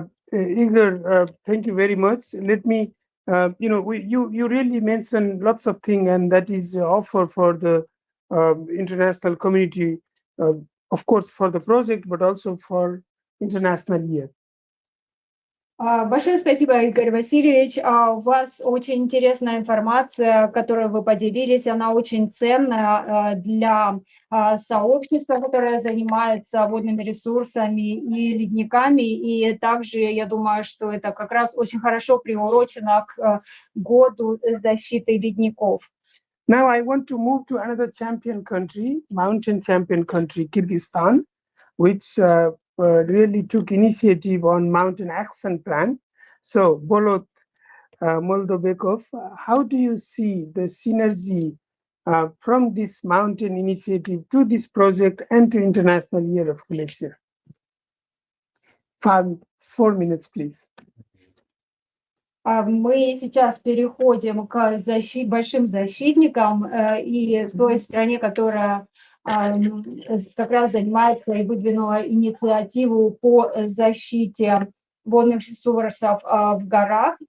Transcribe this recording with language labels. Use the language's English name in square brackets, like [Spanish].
[English] Igor, thank you very much. Let me, you really mentioned lots of things, and that is offer for the international community, of course, for the project, but also for international year. [Russian] Большое спасибо, Игорь Васильевич. У вас очень интересная информация, которой вы поделились. Она очень ценная для сообщества, которое занимается водными ресурсами и ледниками. И также я думаю, что это как раз очень хорошо приурочено к году защиты ледников. [English] Now I want to move to another champion country, mountain champion country, Kyrgyzstan, which really took initiative on Mountain Action Plan. So, Bolot Moldobekov, how do you see the synergy from this mountain initiative to this project and to International Year of Glacier? 4 minutes, please. [Russian] Мы сейчас переходим к большим защитникам и той стране, которая как раз занимается и выдвинула инициативу по защите водных ресурсов в горах.